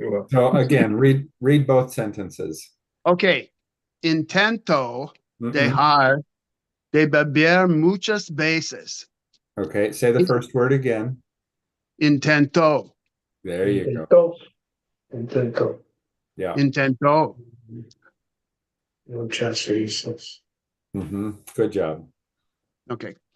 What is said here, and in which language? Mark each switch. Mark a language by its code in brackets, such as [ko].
[en] So again, read both sentences. [es] Okay. Intento Mhm. dejar de beber muchas veces. [en] Okay, say the first word again. [es] Intento. [en] There you go. [es] Intento. Intento. [en] Yeah. [es] Intento. Muchas veces. [en] Good job. Okay.